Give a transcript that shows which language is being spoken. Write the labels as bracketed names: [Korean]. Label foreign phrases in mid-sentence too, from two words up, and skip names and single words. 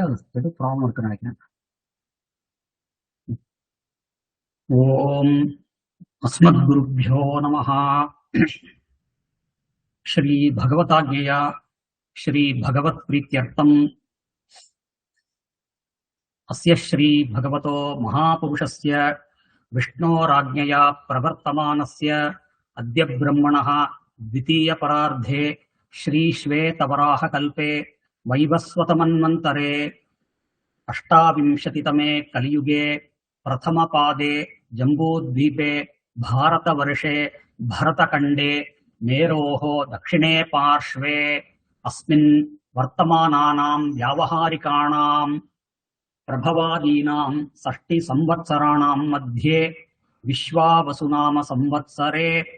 [Tamil] எது ப்ராப்ளம் இருக்குன்னு நினைக்கிறேன். [Sanskrit] ओम् अस्मद्गुरुभ्यो नमः. श्री भगवदाज्ञया श्री भगवत् प्रीत्यर्थम् अस्य श्री भगवतो महापुरुषस्य विष्णोराज्ञया प्रवर्तमानस्य अद्य ब्रह्मणः द्वितीयपरार्धे श्रीश्वेतवराहकल्पे वैवस्वतमन्वन्तरे अष्टाविंशतितमे कलियुगे प्रथमपादे जम्बूद्वीपे भारतवर्षे भरतखण्डे मेरोः दक्षिणे पार्श्वे अस्मिन् वर्तमानानां व्यावहारिकाणां प्रभवादीनां षष्टिसंवत्सराणां मध्ये विश्वावसुनाम संवत्सरे